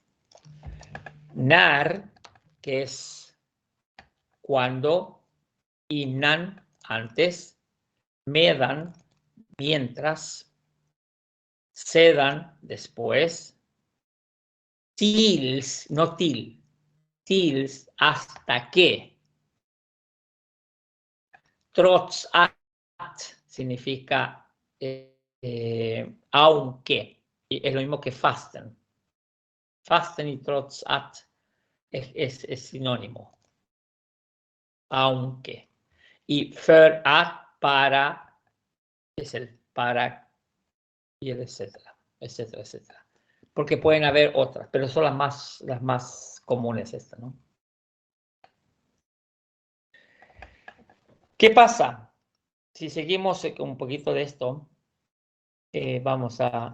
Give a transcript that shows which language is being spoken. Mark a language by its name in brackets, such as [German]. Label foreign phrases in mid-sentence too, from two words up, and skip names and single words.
[Spanish] Nar, que es cuando, innan, antes, medan, mientras, sedan, después, tils, no til, tils, hasta que. [Swedish] Trots att [Spanish] significa aunque, y es lo mismo que fasten. Fasten y [Swedish] trots att [Spanish] es sinónimo. Aunque. [Swedish] Y för att, [Spanish] para, es el para y el etcétera, etcétera, etcétera. Porque pueden haber otras, pero son las más comunes estas, ¿no? ¿Qué pasa? Si seguimos un poquito de esto, vamos a...